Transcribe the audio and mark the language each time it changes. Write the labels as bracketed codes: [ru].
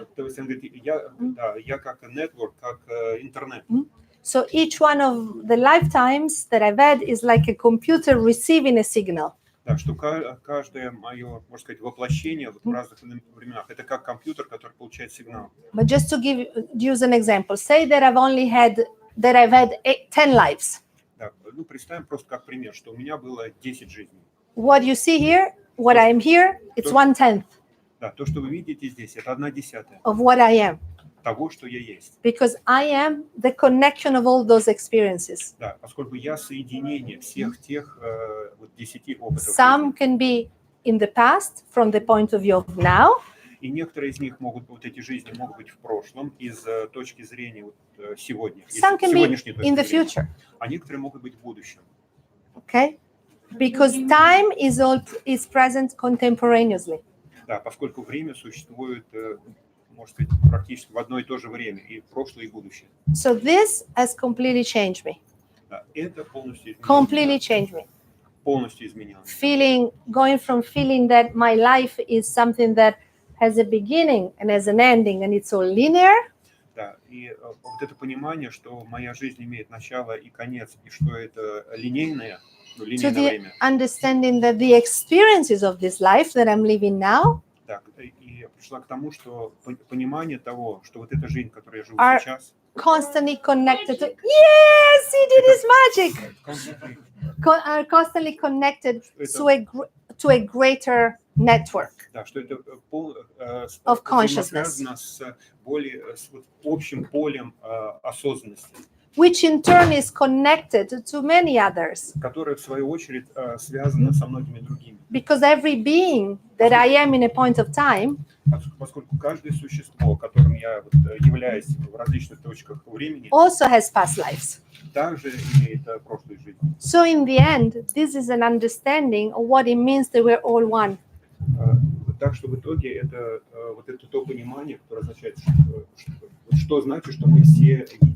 [ru] То есть он говорит, я как network, как интернет. [en] So each one of the lifetimes that I've had is like a computer receiving a signal. [ru] Да, что каждое мое, можно сказать, воплощение вот в разных временах, это как компьютер, который получает сигнал. [en] But just to use an example, say that I've had 10 lives. [ru] Да, ну, представим просто как пример, что у меня было 10 жизней. [en] What you see here, what I am here, it's 1/10 [ru] Да, то, что вы видите здесь, это 1/10 [en] of what I am. [ru] того, что я есть. [en] Because I am the connection of all those experiences. [ru] Да, поскольку я соединение всех тех вот 10 опытов. [en] Some can be in the past, from the point of view of now. [ru] И некоторые из них могут, вот эти жизни могут быть в прошлом из точки зрения вот, сегодня. [en] Some can be [ru] Сегодняшней точки [en] in the [ru] зрения. [en] future. [ru] А некоторые могут быть в будущем. [en] Okay? Because time is present contemporaneously. [ru] Да, поскольку время существует, можно сказать, практически в одно и то же время, и прошлое, и будущее. [en] So this has completely changed me. [ru] Да, это полностью изменило [en] Completely [ru] меня. [en] changed me. [ru] Полностью изменило меня. [en] Going from feeling that my life is something that has a beginning and has an ending and it's all linear. [ru] Да, и вот это понимание, что моя жизнь имеет начало и конец, и что это линейное [en] To [ru] время. [en] the understanding that the experiences of this life that I'm living now [ru] Да, и пришла к тому, что понимание того, что вот эта жизнь, которой я живу [en] Are [ru] сейчас, [en] constantly connected to, yes, he did his magic. constantly, Are constantly connected to a greater network [ru] да, что это [en] of consciousness, [ru] связано с вот общим полем осознанности, [en] which in turn is connected to many others. [ru] которое в свою очередь связано со многими другими. [en] Because every being that I am in a point of time [ru] Поскольку каждое существо, которым я являюсь в различных точках времени, [en] also has past lives. [ru] также имеет прошлую жизнь. [en] So in the end, this is an understanding of what it means that we're all one. [ru] Так что в итоге это вот это то понимание, которое означает, что значит, что мы все едины.